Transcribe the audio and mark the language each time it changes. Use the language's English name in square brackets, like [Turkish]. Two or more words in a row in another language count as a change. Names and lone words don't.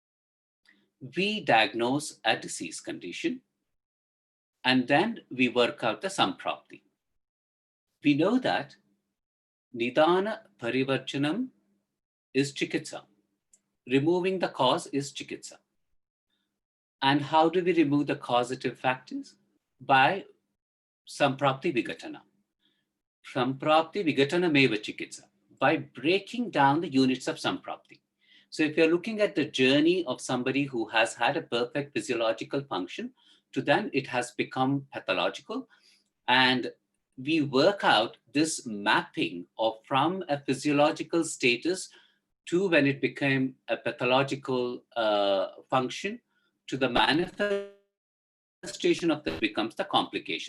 [English] We diagnose a disease condition, and then we work out the samprapti. We know that [Sanskrit] निदान परिवर्जनम् [English] is chikitsa. Removing the cause is chikitsa. And how do we remove the causative factors? [Sanskrit] By सम्प्राप्ति विघटन. सम्प्राप्ति विघटनमेव चिकित्सा. [English] By breaking down the units of samprapti. So if you're looking at the journey of somebody who has had a perfect physiological function, to then it has become pathological, and we work out this mapping of from a physiological status to when it became a pathological function to the manifestation of that becomes the complication.